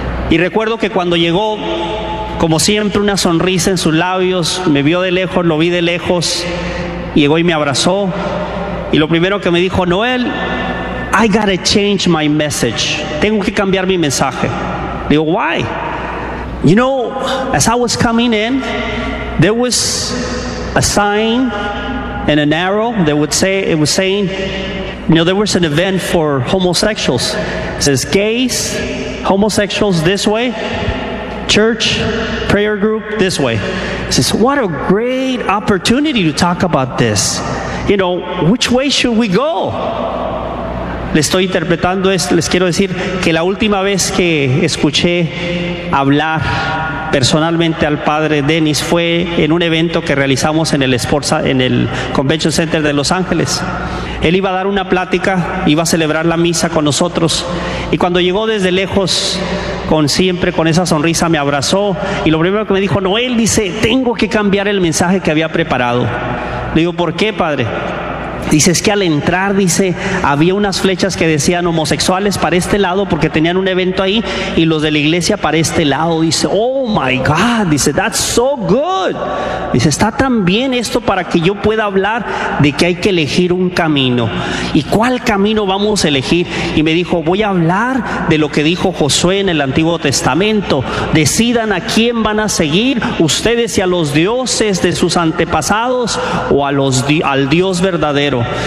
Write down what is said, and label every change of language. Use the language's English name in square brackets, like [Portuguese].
[Spanish] Y recuerdo que cuando llegó, como siempre, una sonrisa en sus labios, me vio de lejos, lo vi de lejos, llegó y me abrazó. Y lo primero que me dijo: Noel, [English] I gotta change my message. [Spanish] Tengo que cambiar mi mensaje. Le digo, why? [English] You know, as I was coming in, there was a sign and an arrow that would say, it was saying, you know, there was an event for homosexuals. It says, gays, homosexuals this way, church, prayer group this way. He says, what a great opportunity to talk about this. You know, which way should we go? [Spanish] Le estoy interpretando esto, les quiero decir que la última vez que escuché hablar personalmente al padre Denis fue en un evento que realizamos en el Sports, en el Convention Center de Los Ángeles. Él iba a dar una plática, iba a celebrar la misa con nosotros, y cuando llegó desde lejos, con siempre con esa sonrisa, me abrazó, y lo primero que me dijo, Noel, dice, tengo que cambiar el mensaje que había preparado. Le digo, ¿por qué, padre? Dice, es que al entrar, dice, había unas flechas que decían homosexuales para este lado porque tenían un evento ahí, y los de la iglesia para este lado. [English] Dice, oh my God, dice, that's so good. [Spanish] Dice, está tan bien esto para que yo pueda hablar de que hay que elegir un camino. ¿Y cuál camino vamos a elegir? Y me dijo, voy a hablar de lo que dijo Josué en el Antiguo Testamento. Decidan a quién van a seguir, ustedes, y a los dioses de sus antepasados, o a los al Dios verdadero.